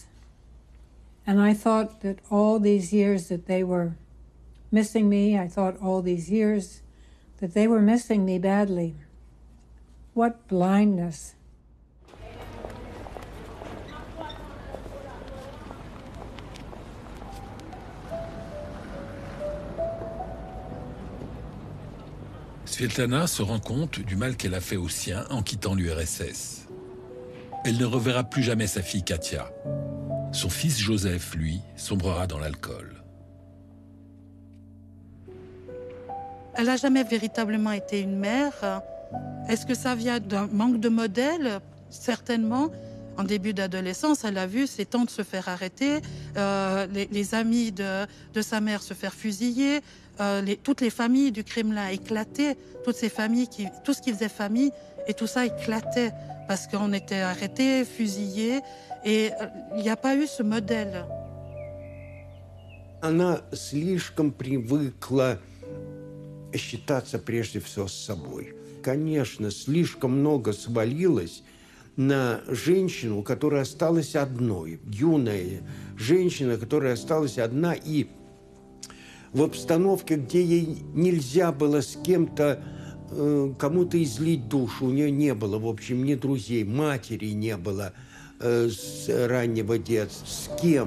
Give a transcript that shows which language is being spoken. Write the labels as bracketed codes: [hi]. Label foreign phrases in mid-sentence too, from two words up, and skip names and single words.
[en] And I thought that all these years that they were missing me, I thought all these years that they were missing me badly. What blindness." [fr] Svetlana se rend compte du mal qu'elle a fait aux siens en quittant l'URSS. Elle ne reverra plus jamais sa fille Katia. Son fils Joseph, lui, sombrera dans l'alcool. Elle n'a jamais véritablement été une mère. Est-ce que ça vient d'un manque de modèle? Certainement. En début d'adolescence, elle a vu ses tantes se faire arrêter, les amis de sa mère se faire fusiller, toutes les familles du Kremlin éclataient, toutes ces familles, tout ce qui faisait famille, et tout ça éclatait parce qu'on était arrêtés, fusillés, et il n'y a pas eu ce modèle. [ru] Она слишком привыкла считаться прежде всего с собой. Конечно, слишком много свалилось на женщину, которая осталась одной, юная женщина, которая осталась одна, и в обстановке, где ей нельзя было с кем-то, кому-то излить душу, у нее не было, в общем, ни друзей, матери не было с раннего детства, с кем?